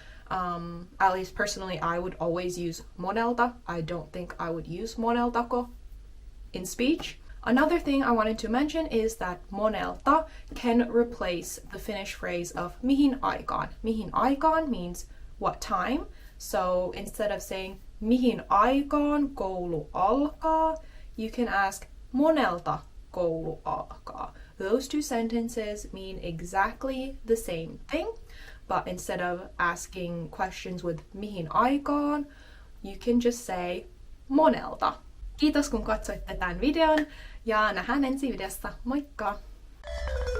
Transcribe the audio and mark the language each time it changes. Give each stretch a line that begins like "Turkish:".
English: At least personally, I would always use Monelta. I don't think I would use Moneltako in speech. Another thing I wanted to mention is that Monelta can replace the Finnish phrase of mihin aikaan. Mihin aikaan means what time. So instead of saying
Finnish: mihin aikaan koulu alkaa,
English: you can ask
Finnish: Monelta koulu alkaa.
English: Those two sentences mean exactly the same thing, but instead of asking questions with mihin aikaan, you can just say Monelta.
Finnish: Kiitos kun katsoitte tämän videon ja nähdään ensi videossa. Moikka!